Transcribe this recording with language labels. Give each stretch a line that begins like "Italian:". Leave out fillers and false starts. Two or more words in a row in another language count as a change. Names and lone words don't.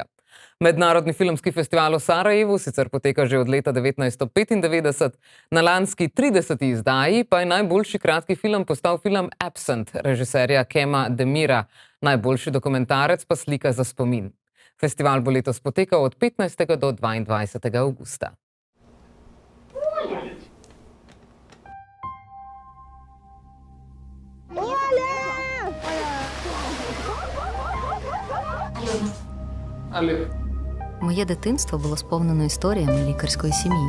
Slovenian: Mednarodni filmski festival v Sarajevu sicer poteka že od leta 1995, na lanski 30. izdaji pa je najboljši kratki film postal film Absent režiserja Kema Demira, najboljši dokumentarec pa Slika za spomin. Festival bo letos potekal od 15. do 22. avgusta.
Ukrainian: Моє дитинство було сповнено історіями лікарської сім'ї.